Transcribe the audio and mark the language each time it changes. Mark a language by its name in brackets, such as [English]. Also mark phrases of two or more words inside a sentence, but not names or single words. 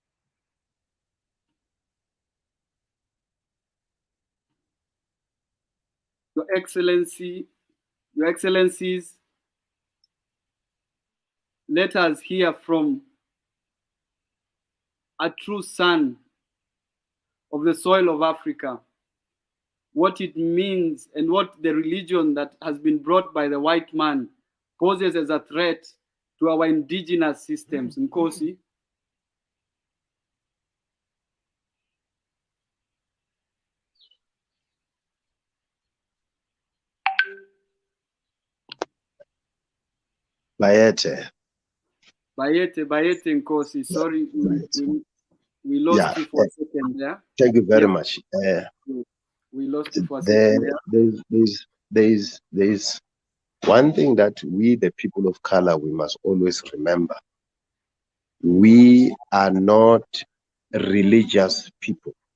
[English] Your Excellencies, let us hear from a true son of the soil of Africa, what it means and what the religion that has been brought by the white man poses as a threat to our indigenous systems. Nkosi. Bayete. [Zulu] Bayete Nkosi. [English] Sorry, we lost you for a second there. Thank you very much. We lost you for a second there. There's one thing that we, the people of color, we must always remember. We are not religious people.